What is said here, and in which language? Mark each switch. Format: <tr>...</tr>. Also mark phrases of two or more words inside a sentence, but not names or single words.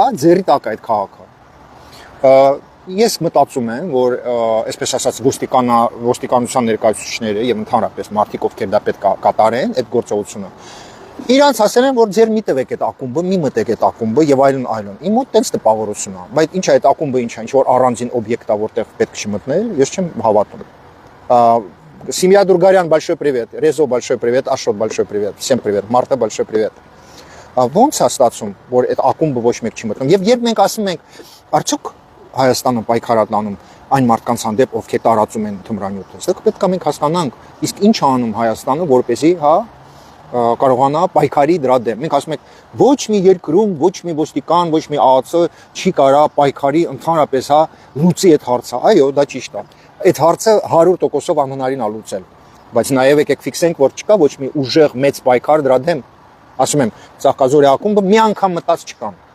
<hy>ձերի տակ է այդ քաղաքը։ Ես մտածում եմ, որ այսպես ասած ոստիկանության ներկայացուցիչները եւ ընդհանրապես մարդիկ, ովքեր դա պետք է կատարեն, այդ գործողությունը, իրանց ասել են, որ ձեր մի տվեք այդ ակումբը, մի մտեք այդ ակումբը եւ այլն։ Իմ մոտ տենց տպավորություն է, բայց ինչ է այդ ակումբը, ինչ է, ինչ որ առանձին օբյեկտ է, որտեղ պետք չի մտնել, ես չեմ հավատում։</hy> <ru>Семья Дургарян, большой привет. Резо, большой привет. Ашот, большой привет. Всем привет. Марта, большой привет.</ru> <hy>Ոնց է ստացվում, որ այդ ակումբը ոչ մեկ չի մտնում։ Եվ երբ մենք ասում ենք, արդյոք Հայաստանը պայքարատանում այն մարդկանց հանդեպ, ովքեր տարածում են թմրանյութը, այստեղ պետք է մենք հասկանանք, իսկ ինչ է անում Հայաստանը, որպեսզի, հա, կարողանա պայքարի դրա դեմ։ Մենք ասում ենք, ոչ մի երկրում, ոչ մի ոստիկան, ոչ մի ԱԱՑ չի կարա պայքարի ընդհանրապես հա լուծի այդ հարցը։ Այո, դա ճիշտ է։ Այդ հարցը 100%-ով անհնարին է լուծել։ Բայց նաև եկեք ֆիքսենք, որ չկա ոչ մի ուժեղ մեծ պայքար դրա դեմ։ Ասում եմ, Ծաղկազորի ակումբը մի անգամ մտած չկան։</hy>